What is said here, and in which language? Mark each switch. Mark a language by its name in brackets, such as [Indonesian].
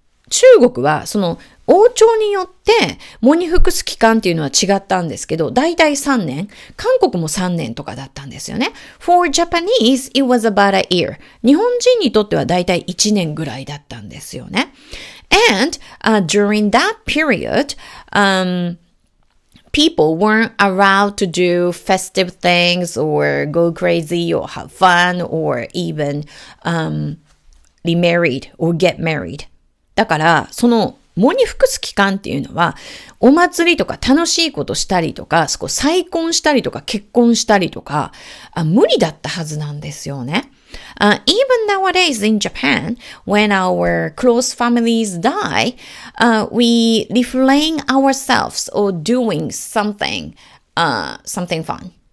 [Japanese] 中国は王朝によって喪に服す期間っていうのは違ったんですけど、だいたい3年、韓国も3年とかだったんですよね。 [English] For Japanese, it was about a year. [Japanese] 日本人にとってはだいたい1年ぐらいだったんですよね。 [English] And during that period, people weren't allowed to do festive things or go crazy or have fun or even remarried or get married. [Japanese] だから、喪に服す期間っていうのは、お祭りとか楽しいことしたりとか、再婚したりとか結婚したりとか、無理だったはずなんですよね。 [English] Even nowadays in Japan, when our close families die, we refrain ourselves or doing something fun.